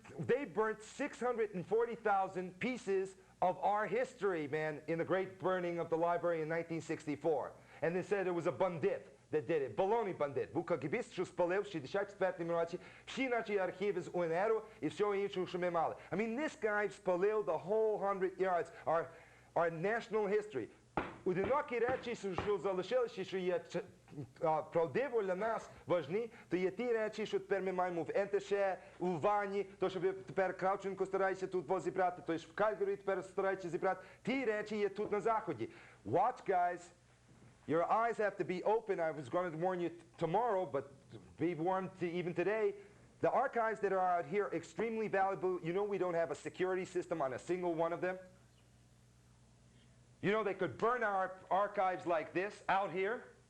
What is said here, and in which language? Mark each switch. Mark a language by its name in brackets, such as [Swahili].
[English] They burnt 640,000 pieces of our history, man, in the great burning of the library in 1964. And they said it was a bandit that did it. Baloney bandit. [Ukrainian] Був кагібіст, що спалив в 64-му році всі наші архіви з УНРу і всього іншого, що ми мали. [English] I mean, this guy [Ukrainian] спалив [English] the whole 100 yards, our national history. [Ukrainian] Одинокі речі, що залишилися, що є правдиво для нас важні, то є ті речі, що тепер ми маємо в НТШ, у Вані, то, що ви тепер Кравченко старається тут зібрати, то, що в Кальгарі тепер старається зібрати. Ті речі є тут на Заході. [English] Watch, guys. Your eyes have to be open. I was going to warn you tomorrow, but be warned even today. The archives that are out here are extremely valuable. You know we don't have a security system on a single one of them. You know they could burn our archives like this out here.